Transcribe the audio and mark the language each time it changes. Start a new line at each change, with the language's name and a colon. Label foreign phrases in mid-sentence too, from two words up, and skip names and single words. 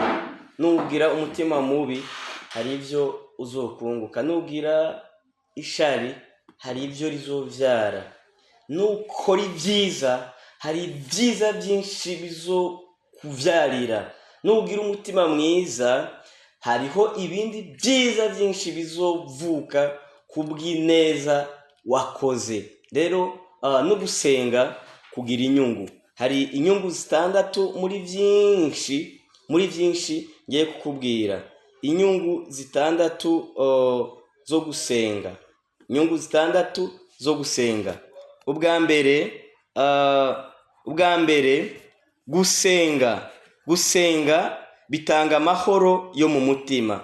Rundi: nugira umutima mubi hari ibyo uzokunguka, nugira ishari hari ibyo rizovyara, nukora ibyiza hari ibyiza byinshi bizokuvyarira, nugira umutima mwiza hariho ibindi byiza byinshi bizovuka kubw'ineza wakoze. rero no gusenga kugira inyungu. hari inyungu zitandatu muri byinshi ngiye kukubwira. inyungu zitandatu zo gusenga. inyungu zitandatu zo gusenga. ubwa mbere gusenga bitanga amahoro yo mu mutima.